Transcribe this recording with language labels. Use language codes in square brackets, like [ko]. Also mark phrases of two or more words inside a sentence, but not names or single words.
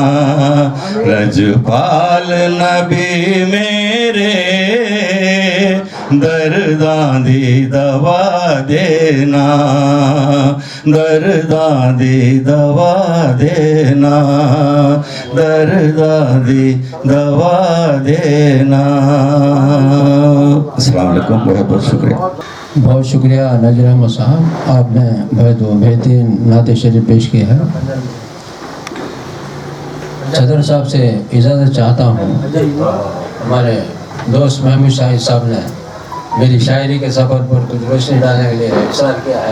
[pa] رجپال نبی میرے درداں دی دوا دینا، درداں دی دوا دینا، درداں دی دوا دینا. [ar] السلام عليكم, [ur] بہت بہت شکریہ. بہت شکریہ نذر احمد صاحب، آپ نے بہترین نعت شریف پیش کی ہے. صدر صاحب سے اجازت چاہتا ہوں. ہمارے دوست محمود شاہد صاحب نے میری شاعری کے سفر پر کچھ روشنی ڈالنے کے لیے اشارہ کیا ہے.